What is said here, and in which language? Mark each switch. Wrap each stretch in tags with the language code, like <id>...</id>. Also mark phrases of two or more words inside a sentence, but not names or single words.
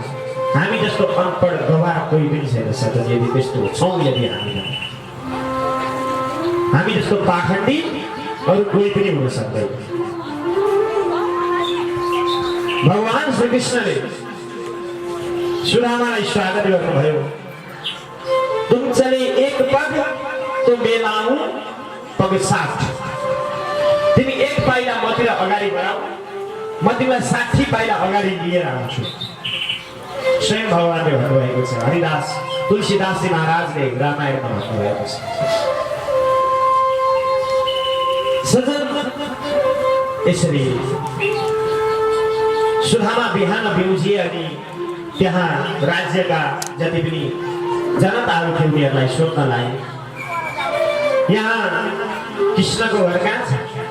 <ne>हामी जस्तो अनपढ गवाह कोही पनि छैन सर। यदि त्यस्तो छौँ, यदि हामी जस्तो पाखण्डी अरू कोही पनि हुन सक्दैन। भगवान श्रीकृष्णले सुदामालाई स्वागत गर्नुभयो।</ne> <hi>तुम चले एक पग तो मैं लाऊं पग 60।</hi> <ne>तिमी एक पाइला मतिर अगाडि बढाऊ, म तिमीलाई 60 पाइला अगाडि लिएर आउँछु। स्वयं भगवानले भन्नुभएको छ। हरिदास तुलसीदासजी महाराजले रामायणमा भन्नुभएको छ। सजन यसरी सुदामा बिहान बिउजिए अनि त्यहाँ राज्यका जति पनि जनताहरू थिए उनीहरूलाई सोध्न लागे, यहाँ कृष्णको घर कहाँ छ?</ne>